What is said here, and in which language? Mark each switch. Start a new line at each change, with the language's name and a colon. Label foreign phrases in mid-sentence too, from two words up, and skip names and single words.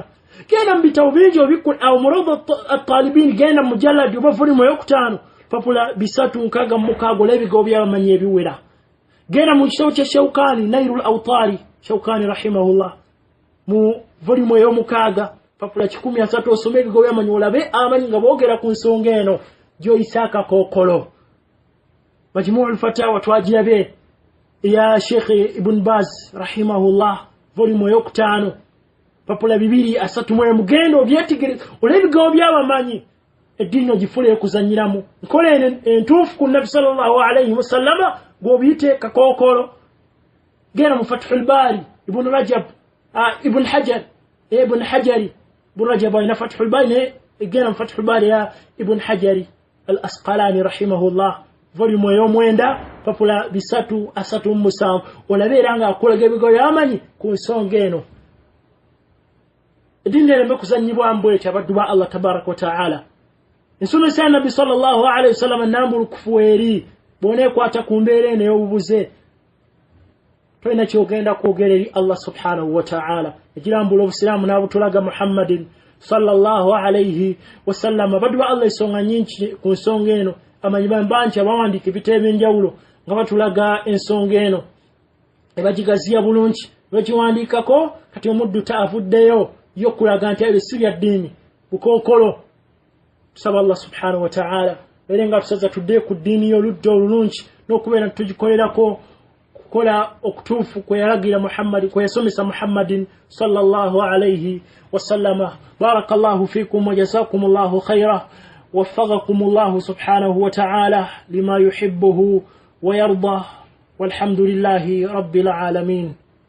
Ganda: Genda mu bitabo bingi obikula awo mu rawdatu talibin genda mu mujalladi oba volume ey'okutaano papula 366 ol'ebigambo by'abamanyi ebiwera. Genda mu kitabo kya Shawkani Nailul Awtari Shawkani rahimahullah mu volume ey'omukaaga papula 13 osome ebigambo by'amanyi olabe amanyi nga boogera ku nsonga eno gy'oyisaaka kookolo. Majmu'ul Fatawa twagirabe ya Sheikh Ibn Baz rahimahullah volume ey'okutaano papula 231 mugendo obyetegereza ol'ebigambo by'abamanyi eddiini ogifule ekuzanyiramu nkola entuufu ku Nabi
Arabic: صلى الله عليه وسلم
Ganda: gw'obiyiteeka kookolo. Genda mu Fathul Bari Ibn Rajab Ibn Hajar Ibn Hajari Ibn Rajab ina Fathul Bari genda mu Fathul Bari ya Ibn Hajari Al-Asqalani rahimahullah volume ey'omwenda papula 337 olabeera nga akolaga ebigambo by'amanyi ku nsonga eno. Eddiini ereme kuzannyibwa mbwekyo abaddu ba Allah
Arabic: تبارك وتعالى.
Ganda: Ensomesa ya Nabbi
Arabic: صلى الله عليه وسلم
Ganda: nnambulukufu eri bw'oneekwata ku mbeera eno ey'obubuze tolina kyogenda kwogera eri Allah
Arabic: سبحانه وتعالى
Ganda: egirambula obusiraamu n'abutulaga Muhammadin
Arabic: صلى الله عليه وسلم.
Ganda: Abaddu ba Allah ensonga nyingi ku nsonga eno amanyi bangi abawandiika ebitabo eby'enjawulo nga batulaga ensonga eno ne bagigaziya bulungi bagiwandiikako kati omuddu taavuddeyo y'okulaga nti ebyo si bya ddiini bukookolo. Tusaba Allah
Arabic: سبحانه وتعالى
Ganda: era nga tusaza tudde ku ddiini y'oludda olulungi n'okubeera tugikolerako kukola okutuufu kwe yalagira Muhammad kwe yasomesa Muhammadin
Arabic: صلى الله عليه وسلم. بارك الله فيكم وجزاكم الله خيرا وفقكم الله سبحانه وتعالى لما يحبه ويرضى والحمد لله رب العالمين.